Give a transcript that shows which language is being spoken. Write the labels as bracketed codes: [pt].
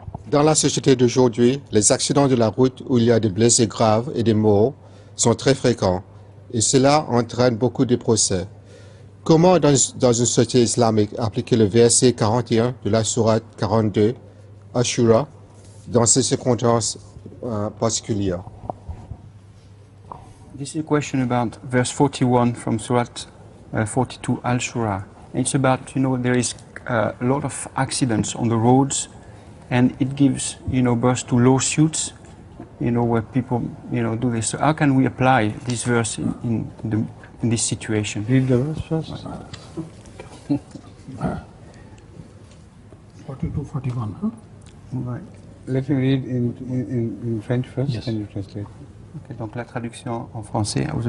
[fr] dans la société d'aujourd'hui, les accidents de la route où il y a des blessés graves et des morts sont très fréquents et cela entraîne beaucoup de procès. Comment dans une société islamique appliquer le verset 41 de la sourate 42, Ashura, dans ces circonstances particulières? [en] This is a question about verse 41 from Surat 42 Al-Shura. It's about, there is a lot of accidents on the roads, and it gives, birth to lawsuits, where people, do this. So how can we apply this verse in this situation? Read the verse first. 42, 41, huh? Right. Let me read in French first, Yes. Can you translate? [fr] Ok, donc la traduction en français.